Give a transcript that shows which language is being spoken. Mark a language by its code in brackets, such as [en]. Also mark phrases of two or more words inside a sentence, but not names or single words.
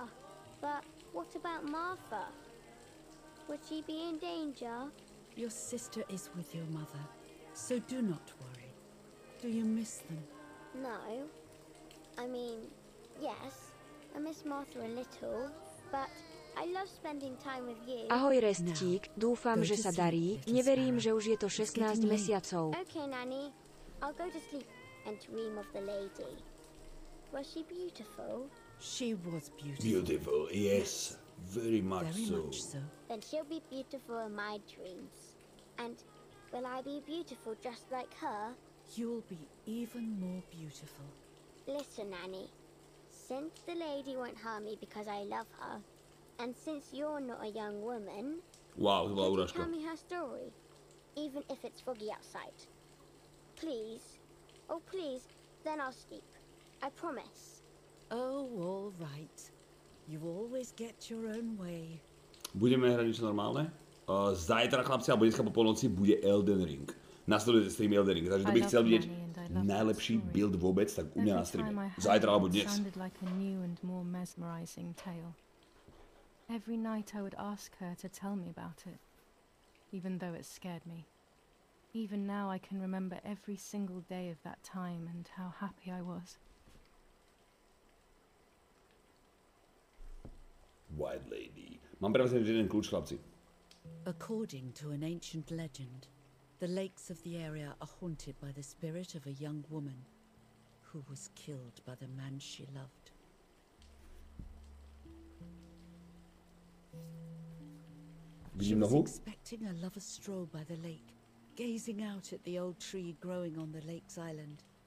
[en] But what about Martha? Would she be in danger? Your sister is with your mother, so do not worry. Do you miss them? No. I mean, yes, I miss Martha a little, but I love spending time with you. [sk] Ahoj Restík, dúfam, že sa darí. Neverím, že už je to 16 mesiacov. [en] Okay, Nanny. I'll go to sleep and dream of the lady. Was she beautiful? She was beautiful. Beautiful, yes. Very much so. Then she'll be beautiful in my dreams. And will I be beautiful just like her? You'll be even more beautiful. Listen, Nanny. Since the lady won't harm me because I love her, and since you're not a young woman, Wow, could you tell me her story, even if it's foggy outside? Please. Oh, please. Then I'll sleep. I promise. Oh, all right. You always get your own way. [sk] Budeme hrať niečo normálne? Zajtra, chlapci, alebo dneska po polnoci bude Elden Ring. Nasledujete stream Elden Ring, takže kto by chcel vidieť najlepší build vôbec, tak u mňa na streame. Zajtra alebo dnes. [en] Every night I would ask her to tell me about it, even though it scared me. Even now I can remember every single day of that time and how happy I was. White Lady. [sk] Mám pre vás jeden kľúč, chlapci. [en] According to an ancient legend, the lakes of the area are haunted by the spirit of a young woman who was killed by the man she loved. She was expecting a lover's stroll by the lake, gazing out at the old tree growing on the lake's island.